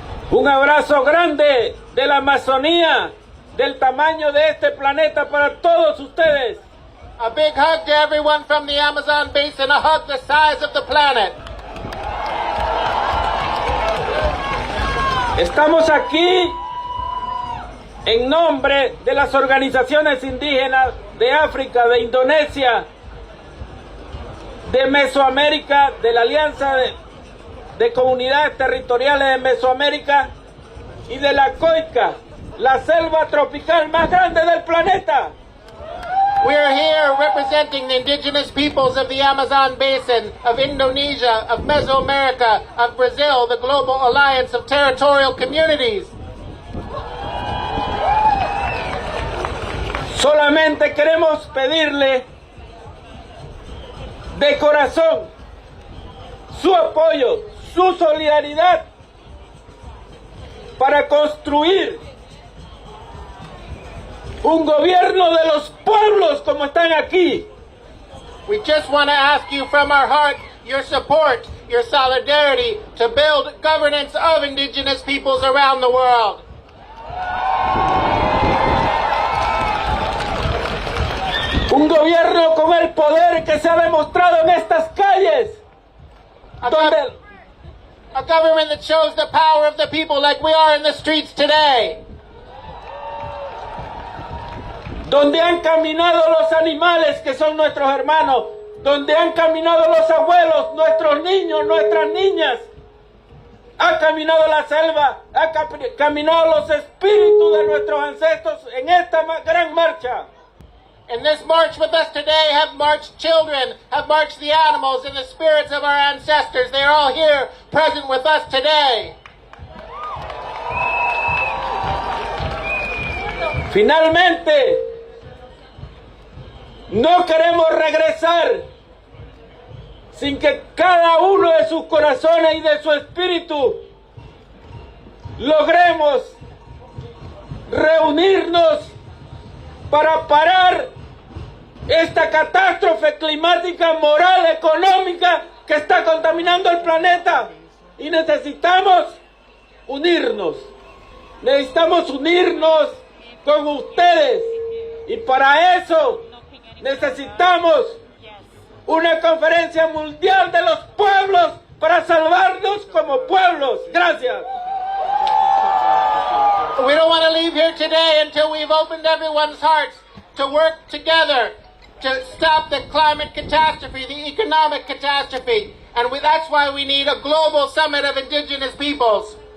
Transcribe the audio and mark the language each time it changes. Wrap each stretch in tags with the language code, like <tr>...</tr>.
<es>un abrazo grande de la Amazonía, del tamaño de este planeta para todos ustedes.</es> <en>A big hug to everyone from the Amazon Basin, a hug the size of the planet.</en> <es>Estamos aquí en nombre de las organizaciones indígenas de África, de Indonesia, de Mesoamérica, de la Alianza de Comunidades Territoriales de Mesoamérica y de la COICA, la selva tropical más grande del planeta.</es> <en>We are here representing the indigenous peoples of the Amazon Basin, of Indonesia, of Mesoamerica, of Brazil, the Global Alliance of Territorial Communities.</en> <es>Solamente queremos pedirle de corazón su apoyo, su solidaridad para construir un gobierno de los pueblos como están aquí.</es> <en>We just want to ask you from our heart your support, your solidarity to build governance of indigenous peoples around the world.</en> <es>Un gobierno con el poder que se ha demostrado en estas calles.</es> <en>A government that shows the power of the people like we are in the streets today.</en> <es>Donde han caminado los animales que son nuestros hermanos, donde han caminado los abuelos, nuestros niños, nuestras niñas. Ha caminado la selva, ha caminado los espíritus de nuestros ancestros en esta gran marcha.</es> <en>In this march with us today have marched children, have marched the animals and the spirits of our ancestors. They are all here present with us today.</en> <es>Finalmente, no queremos regresar sin que cada uno de sus corazones y de su espíritu logremos reunirnos para parar esta catástrofe climática, moral, económica que está contaminando el planeta. Y necesitamos unirnos. Necesitamos unirnos con ustedes. Y para eso necesitamos una conferencia mundial de los pueblos para salvarnos como pueblos. Gracias.</es> <en>We don't want to leave here today until we've opened everyone's hearts to work together to stop the climate catastrophe, the economic catastrophe. And that's why we need a global summit of indigenous peoples.</en>